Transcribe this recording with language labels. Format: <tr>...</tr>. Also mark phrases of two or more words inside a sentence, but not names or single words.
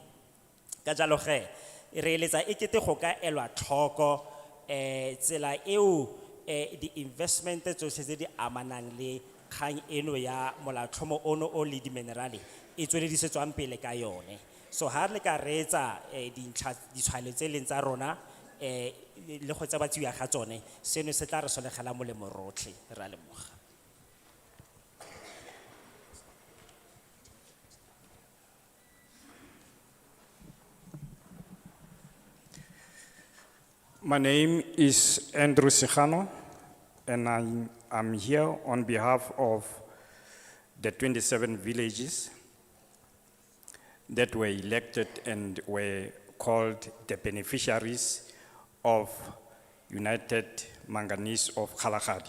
<tn>Ka jalo ge re eletsa ekete go ka elwa tlhoko tsela eo di investment tsotlhe tse di amanang le kgang eno ya molaotlhomo ono o le diminerale e tsweledisetswang pele ka yone. So ha re ka reetsa ditshwaelo tse leng tsa rona le go tsa batsiwa ga tsone seno se tla re solegela molemo rotlhe re a lemoga.</tn> <en>My name is Andrew Sejano, and I'm here on behalf of the 27 villages that were elected and were called the beneficiaries of United Manganese of Kgalagadi.</en>